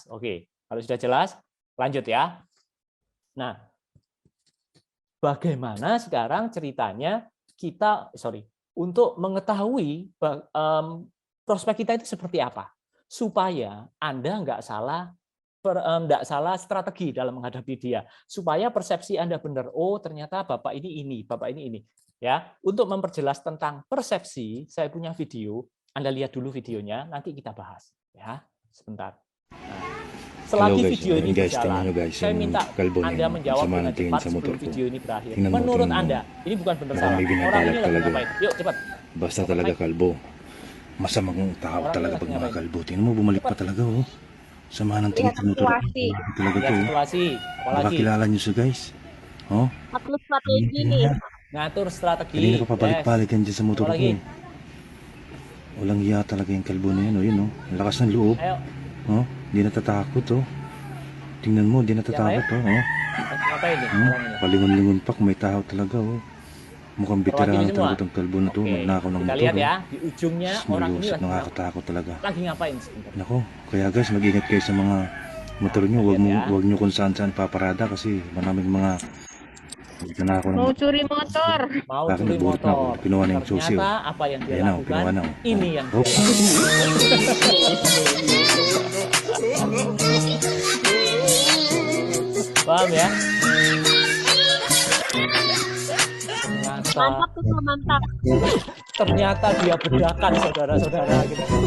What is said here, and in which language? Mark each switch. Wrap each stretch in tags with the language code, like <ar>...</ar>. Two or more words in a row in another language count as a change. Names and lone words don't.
<id>Oke, kalau sudah jelas, lanjut ya. Nah, bagaimana sekarang ceritanya kita, untuk mengetahui prospek kita itu seperti apa, supaya Anda nggak salah strategi dalam menghadapi dia, supaya persepsi Anda benar. Oh, ternyata Bapak ini, Bapak ini. Ya, untuk memperjelas tentang persepsi, saya punya video. Anda lihat dulu videonya, nanti kita bahas. Ya, Sebentar. Nah, selagi</id> <tl>guys,</tl> <id>video ini</id> <tl>guys,</tl> <id>berjalan,</id> <tl>tingnan nyo guys,</tl> <id>saya</id> <tl>yung</tl> <id>minta</id> <tl>kalbo</tl> <id>Anda</id> <tl>niyan,</tl> <id>menjawab sama dengan</id> <tl>ng tingin</tl> <id>cepat</id> <tl>sa motor</tl> <id>sebelum</id> <tl>ko.</tl> <id>video ini berakhir.</id> <tl>Tingnan mo,</tl> <id>Menurut</id> <tl>tingnan mo.</tl> <id>Anda, ini bukan benar</id> <tl>Parang</tl> <id>salah.</id> <tl>may</tl> <id>Orang</id> <tl>binabalak</tl> <id>ini lagi</id> <tl>talaga.</tl> <id>ngapain? Yuk cepat.</id> <tl>Basta</tl> <id>Open</id> <tl>talaga</tl> <id>mic.</id> <tl>kalbo. Masamang tao</tl> <id>Orang</id> <tl>talaga</tl> <id>ini</id> <tl>pag</tl> <id>lagi</id> <tl>mga</tl> <id>ngapain?</id> <tl>kalbo. Tingnan mo, bumalik pa talaga oh. Sama ng tingin</tl> <id>Lihat</id> <tl>sa motor ko.</tl> <id>situasi.</id> <tl>Talaga</tl> <id>Lihat</id> <tl>to oh.</tl> <id>situasi.</id> <tl>Baka</tl> <id>Apalagi</id> <tl>kilala nyo siya guys. Oh,</tl> <id>Atur</id> <tl>tingnan</tl> <id>strategi.</id> <tl>niya.</tl> <id>ngatur strategi.</id> <tl>Kanina pa pabalik-balik yan dyan sa motor ko.</tl> <id>Apalagi?</id> <tl>Walang iya talaga yung kalbo na yan oh. Yun oh. Ang lakas ng loob.</tl> <id>Ayo.</id> <tl>Oh, di natatakot oh. Tingnan mo, di natatakot oh. Oh.</tl> <id>Ngapain nih? Hmm? Orang ini.</id> <tl>Palingon-lingon pa kung may tao talaga oh. Mukhang</tl> <id>Perwakilan</id> <tl>veteran</tl> <id>semua.</id> <tl>talaga itong kalbo na to.</tl> <id>Oke,</id> <tl>Magnakaw ng</tl> <id>kita</id> <tl>motor</tl> <id>lihat</id> <tl>oh.</tl> <id>ya di ujungnya orang ini</id> <tl>Malusot, nakakatakot talaga.</tl> <id>lagi ngapain sebentar.</id> <tl>Nako, kaya guys, mag-ingat kayo sa mga motor nyo. Huwag nyo kung saan-saan paparada kasi maraming mga nanakaw ng</tl> <id>Mau</id> <tl>motor.</tl> <id>curi motor. Mau</id> <tl>Bakit</tl> <id>curi</id> <tl>nagbuhat na ako?</tl> <id>motor.</id> <tl>Kinuha na yung susi,</tl> <id>Ternyata</id> <tl>oh.</tl> <id>apa yang dia</id> <tl>Ayan na,</tl> <id>lakukan</id> <tl>kinuha na oh.</tl> <id>ini yang Oh. dia lakukan. Paham ya? Mantap tuh, mantap. Ternyata dia bedakan saudara-saudara gitu.</id>